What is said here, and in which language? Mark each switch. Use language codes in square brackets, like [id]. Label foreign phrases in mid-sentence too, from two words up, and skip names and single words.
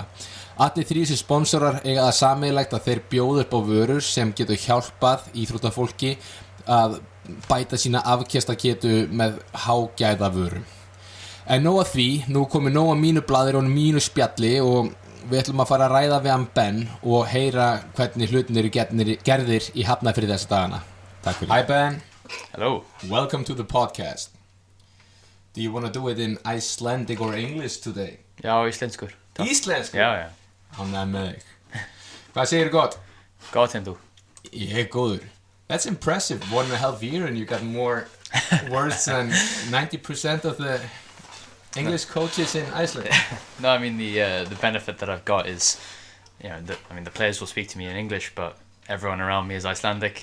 [is] Allir 3 sem sponsorar eiga það sameiginlegt að þeir bjóða upp á vörur sem getur hjálpað íþróttafólki að bæta sína afkastagetu með hágæða vörum. En nóg að því, nú komið nóg að mínu blaðir og mínu spjalli og við ætlum að fara að ræða við hann Ben og heyra hvernig hlutin eru gerðir í Hafnarfjörði þessa dagana. Takk fyrir. [en] Hi Ben. Hello. Welcome to the podcast. Do you want to do it in Icelandic or English today? [is] Já, íslenskur. Íslenskur? Já. Ánægður með þig. Hvað segirðu gott? Gott en þú? Ég er góður. [en] That's impressive. 1.5 years and you got more words than 90% of the English coaches in Iceland. No, I mean the benefit that I've got is, the players will speak to me in English, but everyone around me is Icelandic.